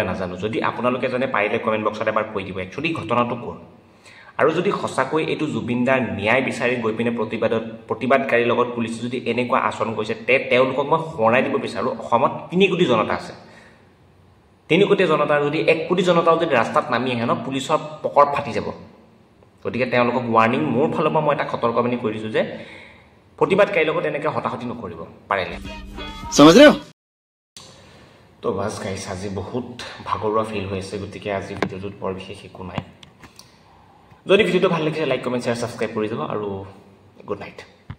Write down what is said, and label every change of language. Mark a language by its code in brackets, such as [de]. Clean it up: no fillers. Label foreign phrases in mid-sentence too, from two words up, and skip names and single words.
[as] নাজানো যদি আপোনালোকে জানে পাৰিলে [en] comment boxত [as] এবাৰ কৈ দিব একচুয়ালি ঘটনাটো কোন আৰু যদি সঁচাকৈ এটো জুবিনদাৰ ন্যায় বিচাৰি গৈ পিনে প্ৰতিবাদকাৰীৰ লগত পুলিচে যদি এনেকুৱা আচৰণ কৰিছে তেওঁলোকক মই হৰাই দিব বিচাৰো অসমত 3 কোটি জনতা আছে 3 কোটি জনতাৰ যদি 1 কোটি জনতাও যদি ৰাস্তাত নামি আহে ন পুলিচৰ পকৰ ফাটি যাব গতিকে তেওঁলোকক ওয়াৰ্নিং মোৰ ফালৰ পৰা মই এটা সতৰ্কবাণী কৰি দিছো যে প্ৰতিবাদকাৰীৰ লগত এনেকৈ হতাহতি নকৰিব পাৰিলে [hi] समझ रहे हो [as] তো বাস গাইস আজি বহুত ভাগৰুৱা ফিল হৈছে গতিকে আজি ভিডিওটোত বৰ বিশেষ একো নাই যদি ভিডিওটো ভাল লাগিছে [en] like comment share subscribe [as] কৰি দিব আৰু [en] good night